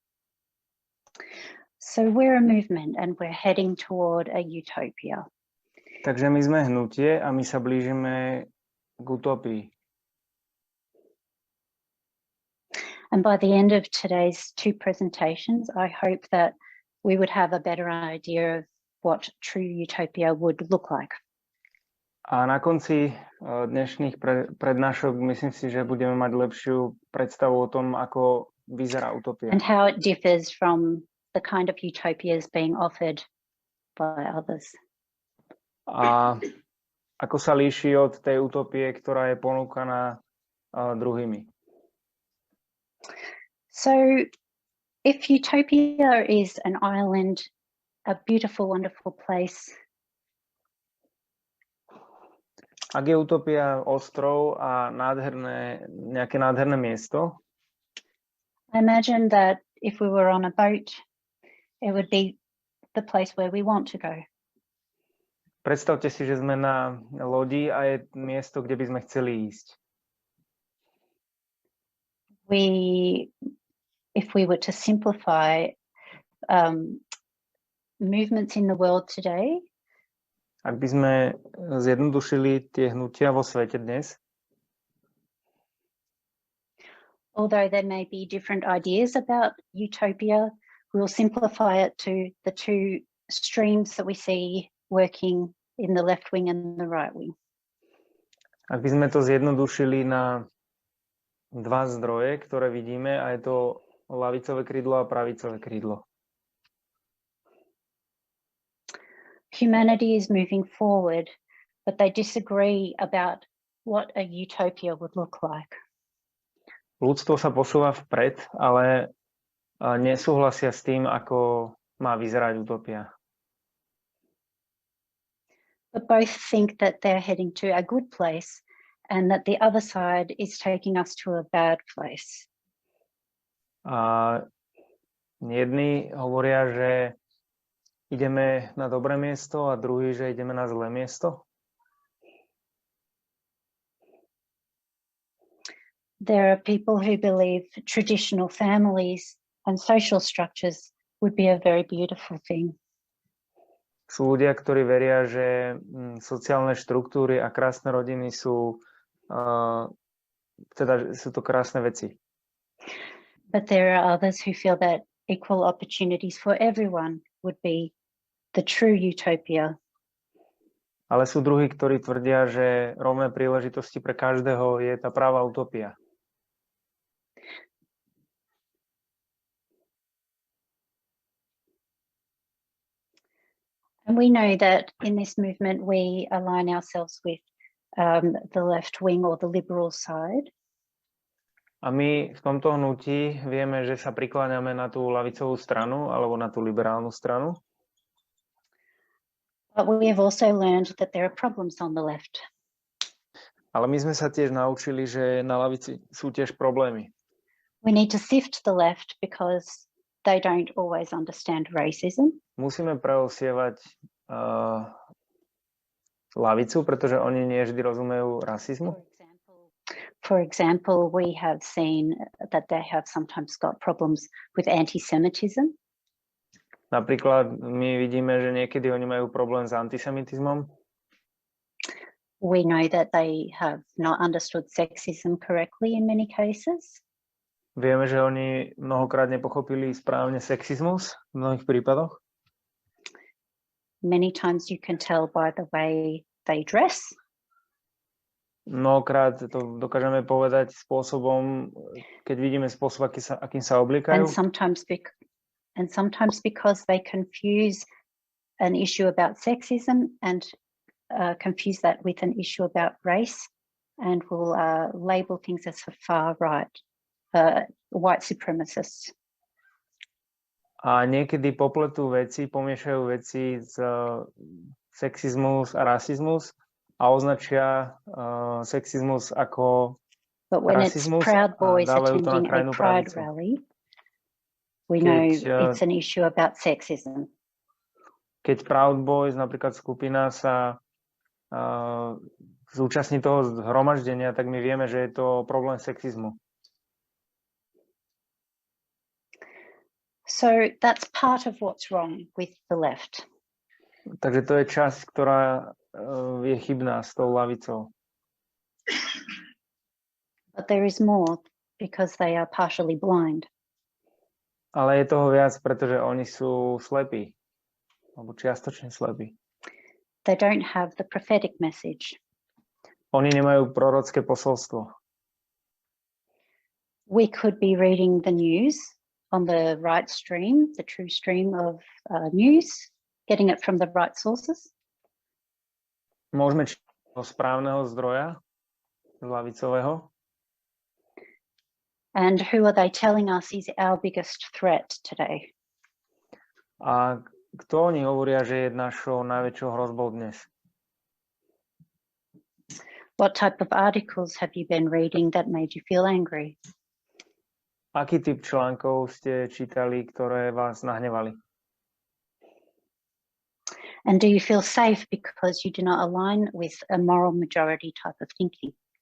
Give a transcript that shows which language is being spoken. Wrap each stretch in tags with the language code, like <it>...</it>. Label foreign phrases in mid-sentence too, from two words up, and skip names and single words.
<en>So we're a movement and we're heading toward a utopia.</en> <sk>Takže my sme hnutie a my sa blížime k utopii.</sk> <en>And by the end of today's two presentations, I hope that we would have a better idea of what true utopia would look like.</en> <sk>A na konci dnešných prednášok myslím si, že budeme mať lepšiu predstavu o tom, ako vyzerá utopia.</sk> <en>And how it differs from the kind of utopias being offered by others.</en> <sk>A ako sa líši od tej utopie, ktorá je ponúkaná druhými.</sk> <en>So, if utopia is an island, a beautiful, wonderful place.</en> <sk>Ak je utopia ostrov a nejaké nádherné miesto,</sk> <en>I imagine that if we were on a boat, it would be the place where we want to go.</en> <sk>Predstavte si, že sme na lodi a je miesto, kde by sme chceli ísť.</sk> <en>If we were to simplify movements in the world today,</en> <sk>ak by sme zjednodušili tie hnutia vo svete dnes,</sk> <en>although there may be different ideas about utopia, we'll simplify it to the two streams that we see working in the left wing and the right wing.</en> <sk>Ak by sme to zjednodušili na dva zdroje, ktoré vidíme, a je to ľavicové krídlo a pravicové krídlo.</sk> <en>Humanity is moving forward, but they disagree about what a utopia would look like.</en> <sk>Ľudstvo sa posúva vpred, ale nesúhlasia s tým, ako má vyzerať utopia.</sk> <en>But both think that they're heading to a good place and that the other side is taking us to a bad place.</en> <sk>A jedni hovoria, že ideme na dobré miesto a druhý, že ideme na zlé miesto.</sk> <en>There are people who believe traditional families and social structures would be a very beautiful thing.</en> <sk>Sú ľudia, ktorí veria, že sociálne štruktúry a krásne rodiny sú to krásne veci.</sk> <en>But there are others who feel that equal opportunities for everyone would be the true utopia.</en> <sk>Ale sú druhí, ktorí tvrdia, že rovné príležitosti pre každého je tá pravá utopia.</sk> <en>And we know that in this movement we align ourselves with the left wing or the liberal side.</en> <sk>A my v tomto hnutí vieme, že sa prikláňame na tú ľavicovú stranu alebo na tú liberálnu stranu.</sk> <en>But we have also learned that there are problems on the left.</en> <sk>Ale my sme sa tiež naučili, že na ľavici sú tiež problémy.</sk> <en>We need to sift the left because they don't always understand racism.</en> <sk>Musíme preosievať ľavicu, pretože oni nie vždy rozumejú rasizmu.</sk> <en>For example, we have seen that they have sometimes got problems with anti-Semitism.</en> <sk>Napríklad my vidíme, že niekedy oni majú problém s antisemitizmom.</sk> <en>We know that they have not understood sexism correctly in many cases.</en> <sk>Vieme, že oni mnohokrát nepochopili správne sexizmus v mnohých prípadoch.</sk> <en>Many times you can tell by the way they dress.</en> <sk>Mnohokrát to dokážeme povedať spôsobom, keď vidíme spôsob, akým sa obliekajú.</sk> <en>And sometimes because they confuse an issue about sexism and confuse that with an issue about race and will label things as far right, white supremacists.</en> <sk>A niekedy pomiešajú veci z sexizmus a rasizmus a označia sexizmus ako rasizmus a dávajú to na krajnú pravicu.</sk> <en>We know it's an issue about sexism.</en> <sk>Keď Proud Boys, napríklad skupina, sa zúčastní toho zhromaždenia, tak my vieme, že je to problém sexizmu.</sk> <en>So that's part of what's wrong with the left.</en> <sk>Takže to je časť, ktorá je chybná s tou ľavicou.</sk> <en>But there is more because they are partially blind.</en> <sk>Ale je toho viac, pretože oni sú slepí, alebo čiastočne slepí.</sk> <en>They don't have the prophetic message.</en> <sk>Oni nemajú prorocké posolstvo.</sk> <en>We could be reading the news on the right stream, the true stream of news, getting it from the right sources.</en> <sk>Môžeme čítať zo správneho zdroja, z ľavicového.</sk> <en>And who are they telling us is our biggest threat today?</en> <sk>A kto oni hovoria, že je našou najväčšou hrozbou dnes?</sk> <en>What type of articles have you been reading that made you feel angry?</en> <sk>Aký typ článkov ste čítali, ktoré vás nahnevali?</sk> <en>And do you feel safe because you do not align with a moral majority type of thinking?</en>